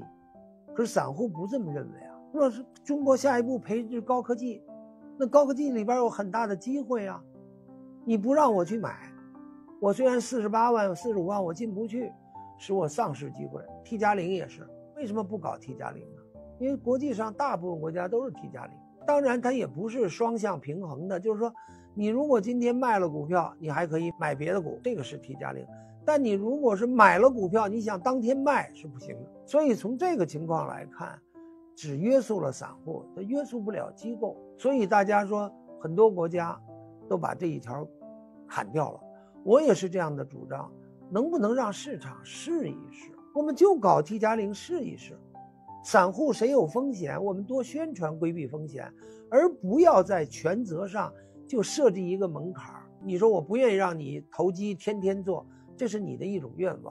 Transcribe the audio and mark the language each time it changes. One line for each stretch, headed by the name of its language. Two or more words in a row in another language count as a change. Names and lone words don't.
Chinese: 可是散戶不這麼認為若是中國下一步培植高科技，那高科技裡邊有很大的機會你不讓我去買，我虽然48萬45萬我進不去，使我丧失機會。 T+0 也是，為什麼不搞 T+0 呢？因為國際上大部分國家都是 T+0，當然它也不是双向平衡的，就是說你如果今天賣了股票，你还可以買別的股，這個是 T+0， 但你如果是買了股票，你想當天賣是不行的。所以從這個情況來看，只約束了散戶，它約束不了機構，所以大家說很多國家都把這一條砍掉了。我也是這樣的主張，能不能讓市場試一試？我們就搞 T+0 試一試， 散户谁有風險，我們多宣傳規避風險，而不要在權責上就設置一個門檻。你說我不願意讓你投機天天做，這是你的一種願望。